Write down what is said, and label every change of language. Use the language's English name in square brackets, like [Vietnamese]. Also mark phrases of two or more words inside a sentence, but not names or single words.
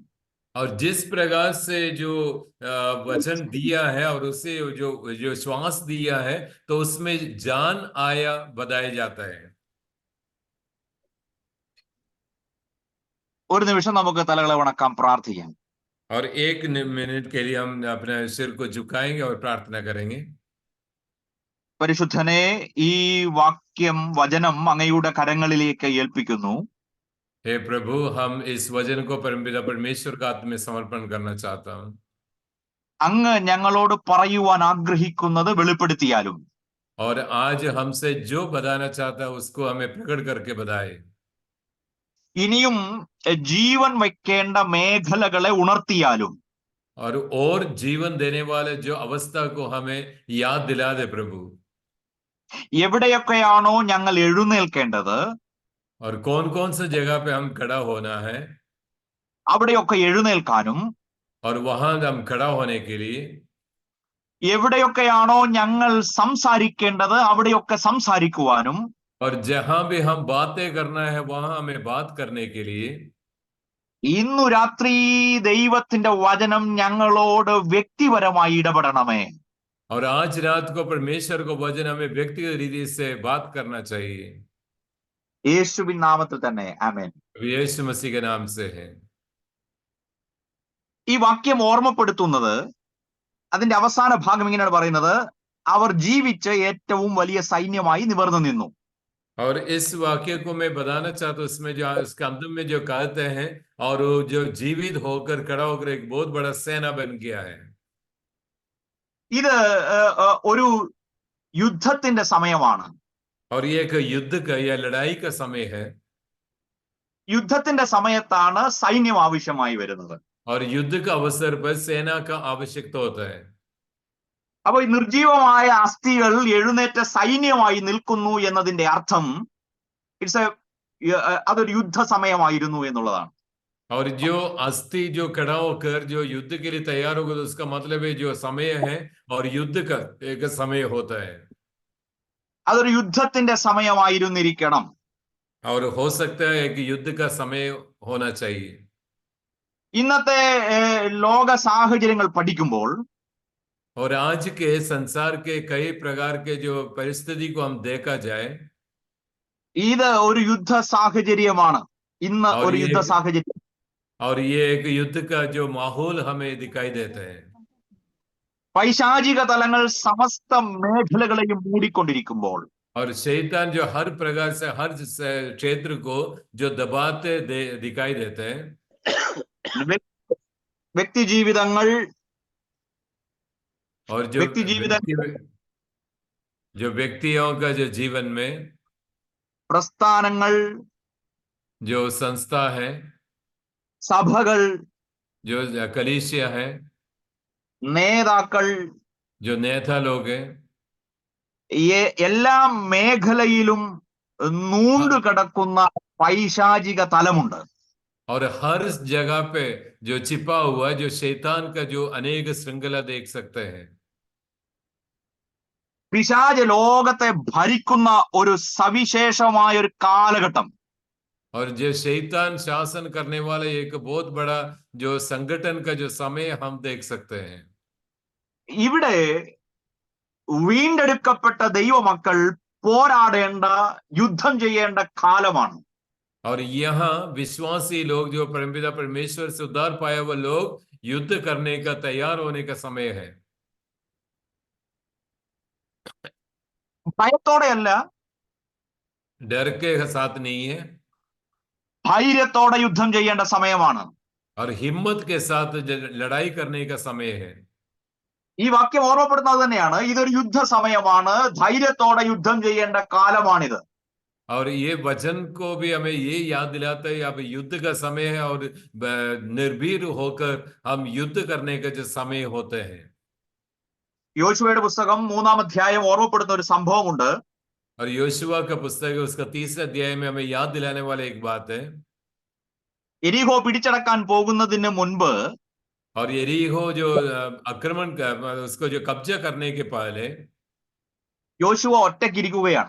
[Hindi] और जिस प्रकार से जो वचन दिया है और उसे जो श्वास दिया है, तो उसमें जान आया, बताया जाता है. [Malayalam] ഒരു നിമിഷം നമുക്ക് തലകളെ വണക്കാം, പ്രാർത്ഥിക്കാം. [Hindi] और एक मिनट के लिए हम अपने सिर को झुकाएंगे और प्रार्थना करेंगे. [Malayalam] പരിശുദ്ധനെ, ഈ വചനം അങ്ങയുടെ കരങ്ങളിലേക്ക് ഏൽപ്പിക്കുന്നു. [Hindi] हे प्रभु, हम इस वचन को परमपिता परमेश्वर का हाथ में समर्पण करना चाहता हूँ. [Malayalam] അങ്ങ് ഞങ്ങളോട് പറയുവാൻ ആഗ്രഹിക്കുന്നത് വെളിപ്പെടുത്തിയാലും [Hindi] और आज हमसे जो बताना चाहता है उसको हमें प्रकट करके बताए. [Malayalam] ഇനിയും ജീവൻ വയ്ക്കേണ്ട മേഖലകളെ ഉണർത്തിയാലും [Hindi] और जीवन देने वाले जो अवस्था को हमें याद दिला दे प्रभु. [Malayalam] എവിടെയൊക്കെയാണോ ഞങ്ങൾ എഴുന്നേൽക്കേണ്ടത്, [Hindi] और कौन कौन सी जगह पे हम खड़ा होना है, [Malayalam] അവിടെയൊക്കെ എഴുന്നേൽക്കാനും [Hindi] और वहां हम खड़ा होने के लिए, [Malayalam] എവിടെയൊക്കെയാണോ ഞങ്ങൾ സംസാരിക്കേണ്ടത് അവിടെയൊക്കെ സംസാരിക്കുവാനും, [Hindi] और जहां भी हम बातें करना है वहां हमें बात करने के लिए, [Malayalam] ഇന്നു രാത്രി ദൈവത്തിന്റെ വചനം ഞങ്ങളോട് വ്യക്തിപരമായി ഇടപെടണമേ. [Hindi] और आज रात को परमेश्वर को वचन हमें व्यक्तिगत रीति से बात करना चाहिए. [Malayalam] യേശുവിൻ നാമത്തിൽ തന്നെ ആമേൻ. [Hindi] यीशु मसीह के नाम से है. [Malayalam] ഈ വാക്യം ഓർമ്മപ്പെടുത്തുന്നത്, അതിന്റെ അവസാന ഭാഗം ഇങ്ങനെയാണ് പറയുന്നത്, അവർ ജീവിച്ച് ഏറ്റവും വലിയ സൈന്യമായി നിവർന്നു നിന്നു. [Hindi] और इस वाक्य को मैं बताना चाहता हूँ, इसमें जो इसके अंत में जो कहते हैं, और वो जो जीवित होकर खड़ा होकर एक बहुत बड़ा सेना बन गया है. [Malayalam] ഇത് ഒരു യുദ്ധത്തിന്റെ സമയമാണ്. [Hindi] और ये एक युद्ध का या लड़ाई का समय है. [Malayalam] യുദ്ധത്തിന്റെ സമയത്താണ് സൈന്യം ആവശ്യമായി വരുന്നത്. [Hindi] और युद्ध का अवसर पर सेना का आवश्यकता होता है. [Malayalam] അപ്പൊ ഈ നിർജീവമായ അസ്ഥികൾ എഴുന്നേറ്റ സൈന്യമായി നിൽക്കുന്നു എന്നതിന്റെ അർത്ഥം അതൊരു യുദ്ധ സമയമായിരുന്നു എന്നുള്ളതാണ്. [Hindi] और जो अस्थि जो खड़ा होकर जो युद्ध के लिए तैयार होगा, तो उसका मतलब है जो समय है और युद्ध का एक समय होता है. [Malayalam] അതൊരു യുദ്ധത്തിന്റെ സമയമായിരുന്നിരിക്കണം. [Hindi] और हो सकता है कि युद्ध का समय होना चाहिए. [Malayalam] ഇന്നത്തെ ലോക സാഹചര്യങ്ങൾ പഠിക്കുമ്പോൾ [Hindi] और आज के संसार के कई प्रकार के जो परिस्थिति को हम देखा जाए, [Malayalam] ഇത് ഒരു യുദ്ധ സാഹചര്യമാണ്. ഇന്ന് [Hindi] और [Malayalam] ഒരു യുദ്ധ സാഹചര്യം. [Hindi] और ये एक युद्ध का जो माहौल हमें दिखाई देता है. [Malayalam] പൈശാചിക തലങ്ങൾ സമസ്ത മേഖലകളെയും മൂടിക്കൊണ്ടിരിക്കുമ്പോൾ, [Hindi] और शैतान जो हर प्रकार से हर क्षेत्र को जो दबाते दिखाई देते हैं, [Malayalam] വ്യക്തി ജീവിതങ്ങൾ, [Hindi] और जो व्यक्तियों का जो जीवन में [Malayalam] പ്രസ്ഥാനങ്ങൾ, [Hindi] जो संस्था है, [Malayalam] സഭകൾ, [Hindi] जो कलीसिया है, [Malayalam] നേതാക്കൾ, [Hindi] जो नेता लोग हैं, [Malayalam] എല്ലാ മേഖലയിലും നൂണ്ടു കിടക്കുന്ന പൈശാചിക തലമുണ്ട്. [Hindi] और हर जगह पे जो छिपा हुआ जो शैतान का जो अनेक श्रृंखला देख सकते हैं. [Malayalam] പിശാച് ലോകത്തെ ഭരിക്കുന്ന ഒരു സവിശേഷമായ ഒരു കാലഘട്ടം. [Hindi] और जो शैतान शासन करने वाला एक बहुत बड़ा जो संगठन का जो समय हम देख सकते हैं. [Malayalam] ഇവിടെ വീണ്ടെടുക്കപ്പെട്ട ദൈവമക്കൾ പോരാടേണ്ട, യുദ്ധം ചെയ്യേണ്ട കാലമാണ്. [Hindi] और यहाँ विश्वासी लोग जो परमपिता परमेश्वर से उद्धार पाया हुआ लोग युद्ध करने का तैयार होने का समय है. [Malayalam] ഭയത്തോടെയല്ല, [Hindi] डर के साथ नहीं है, [Malayalam] ധൈര്യത്തോടെ യുദ്ധം ചെയ്യേണ്ട സമയമാണ്. [Hindi] और हिम्मत के साथ लड़ाई करने का समय है. [Malayalam] ഈ വാക്യം ഓർമ്മപ്പെടുന്നത് തന്നെയാണ്, ഇതൊരു യുദ്ധ സമയമാണ്, ധൈര്യത്തോടെ യുദ്ധം ചെയ്യേണ്ട കാലമാണിത്. [Hindi] और ये वचन को भी हमें ये याद दिलाता है, अब युद्ध का समय है और निर्भीक होकर हम युद्ध करने का जो समय होते हैं. [Malayalam] യോശുവയുടെ പുസ്തകം 3-ാം അധ്യായം ഓർമ്മപ്പെടുന്ന ഒരു സംഭവമുണ്ട്. [Hindi] और योशुआ का पुस्तक है, उसका 3रे अध्याय में हमें याद दिलाने वाला एक बात है. [Malayalam] എരിഹോ പിടിച്ചടക്കാൻ പോകുന്നതിന് മുൻപ് [Hindi] और यरीहो जो आक्रमण का उसको जो कब्जा करने के पहले [Malayalam] യോശുവ ഒറ്റയ്ക്കിരിക്കുകയാണ്.